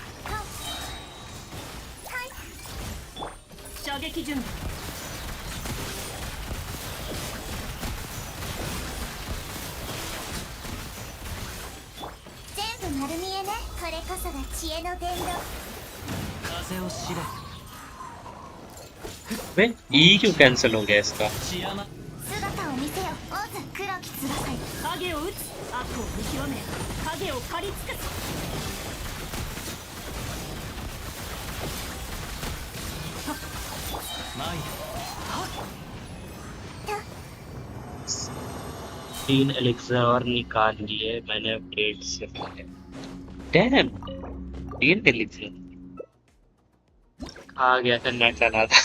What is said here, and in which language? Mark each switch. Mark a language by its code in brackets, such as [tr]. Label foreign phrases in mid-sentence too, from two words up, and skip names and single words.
[ja] はい。射撃準備。全部丸見えね。これこそが知恵の伝道。 [hi] वे ई क्यों कैंसिल हो गया इसका? [ja] 姿を見せよ、オズ黒き翼よ。影を打つ、悪を見極め、影を刈り尽くす。 [hi] तीन एलिक्सर और निकाल लिए मैंने अपडेट से पहले। डैम, 3 एलिक्सर आ गया था, नेट चला था।